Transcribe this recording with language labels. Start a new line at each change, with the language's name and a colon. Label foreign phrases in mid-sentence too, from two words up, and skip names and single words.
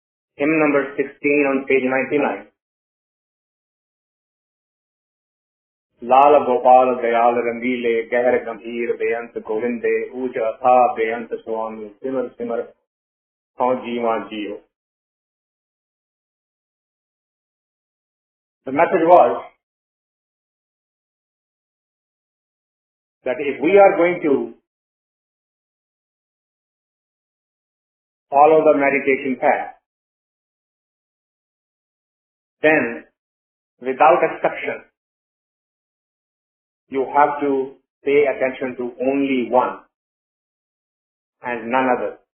English: hymn number 16 on page 99.
Punjabi: ਲਾਲ ਗੋਪਾਲ ਦਇਆਲ ਰੰਗੀਲੇ ਗਹਿਰ ਗੰਭੀਰ ਬੇਅੰਤ ਗੋਵਿੰਦੇ ਊਚ ਅਥਾਹ ਬੇਅੰਤ ਸੁਆਮੀ ਸਿਮਰਿ ਸਿਮਰਿ ਹਉ ਜੀਵਾ ਜੀਉ.
English: The message was that if we are going to follow the meditation path, then without exception, you have to pay attention to only one and none other.